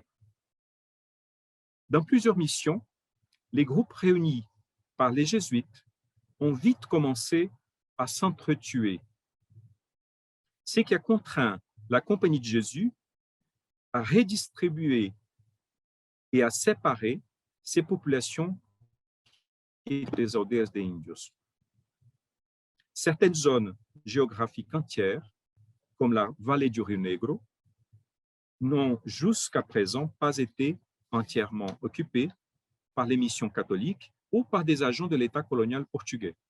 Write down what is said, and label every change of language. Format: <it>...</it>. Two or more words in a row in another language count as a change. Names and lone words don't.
<fr>Dans plusieurs missions, les groupes réunis par les jésuites ont vite commencé à s'entretuer, ce qui a contraint la Compagnie de Jésus à redistribuer et à séparer ces populations et des</fr> <pt>aldeias de Índios.</pt> <fr>Certaines zones géographiques entières, comme la vallée du Rio Negro, n'ont jusqu'à présent pas été entièrement occupées par les missions catholiques ou par des agents de l'État colonial portugais.</fr>